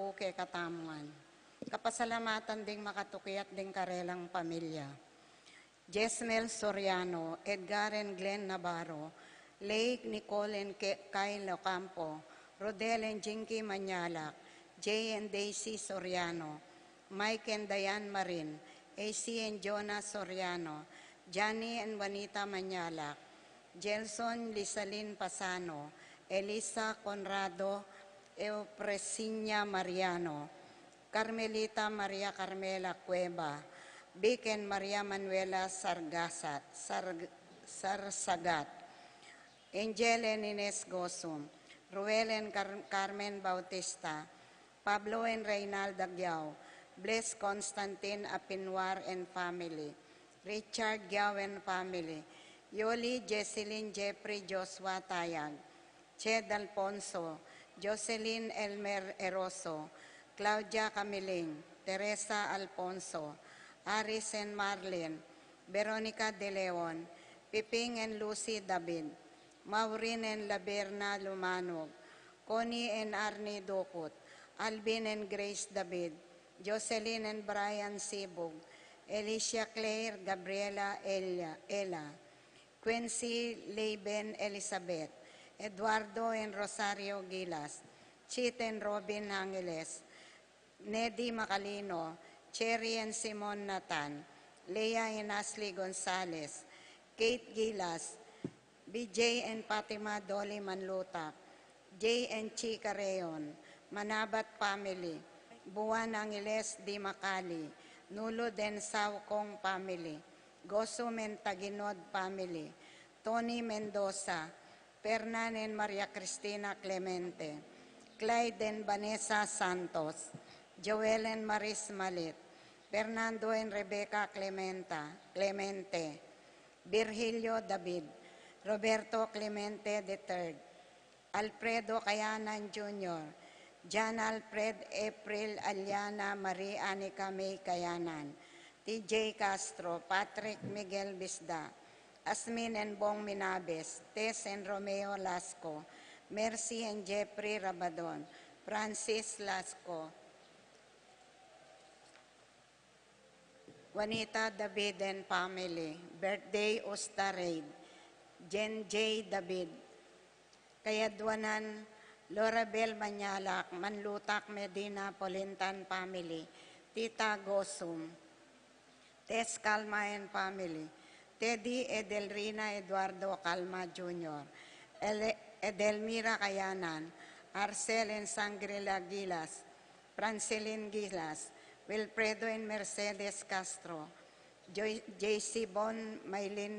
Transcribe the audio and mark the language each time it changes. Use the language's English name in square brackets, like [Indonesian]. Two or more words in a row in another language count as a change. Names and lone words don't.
[Pampanga] kay Katamuan. Kapasalamatan ding makatukiat ding karelang pamilya. Jesmel Soriano, Edgar and Glenn Navarro, Lake Nicole and Kyle Ocampo, Rodel and Jinky Manyalak, Jay and Daisy Soriano, Mike and Diane Marin, AC and Jonah Soriano, Johnny and Juanita Manyalak, Gelson Lisalin Pasano, Elisa Conrado Eupresinia Mariano, Carmelita Maria Carmela Cueva, Vic and Maria Manuela Sarsagat, Angel and Ines Gosum, Ruel and Carmen Bautista, Pablo and Reynaldo Gyao, Bless Constantine Apinwar and family, Richard Gyao and family, Yoli Jesselyn Jeffrey Joshua Tayag, Ched Alfonso, Jocelyn Elmer Eroso, Claudia Camiling, Teresa Alfonso, Aris and Marlene, Veronica De Leon, Piping and Lucy David, Maureen and Laberna Lumanog, Connie and Arnie Dukut, Alvin and Grace David, Jocelyn and Brian Sibog, Alicia Claire Gabriela Ella, Quincy Leben Elizabeth, Eduardo and Rosario Gilas, Chit and Robin Angeles, Neddy Macalino, Cherry and Simon Natan, Leah and Ashley Gonzalez, Kate Gilas, BJ and Fatima Dolly Manlutak, Jay and Chika Reon, Manabat family, Buwan Angeles Di Macali, Nulo Den Saucong family, Gosum and Taginod family, Tony Mendoza, Fernan and Maria Cristina Clemente, Clyde and Vanessa Santos, Joel and Maris Malit, Fernando and Rebecca Clemente, Virgilio David, Roberto Clemente III, Alfredo Cayanan Jr., John Alfred April Aliana Marie Anica May Cayanan, TJ Castro, Patrick Miguel Bisda, Asmin and Bong Minabes, Tess and Romeo Lasco, Mercy and Jeffrey Rabadon, Francis Lasco, Juanita David and family, birthday Ustaraid, Jen J. David, Kayadwanan, Lorabel Manyalak, Manlutak Medina Polintan family, Tita Gosum, Tess Calma and family, Teddy Edelrina Eduardo Calma Jr., Edelmira Cayanan, Arcel and Sangrila Gilas, Francilin Gilas, Wilfredo and Mercedes Castro, JC Bon Maylin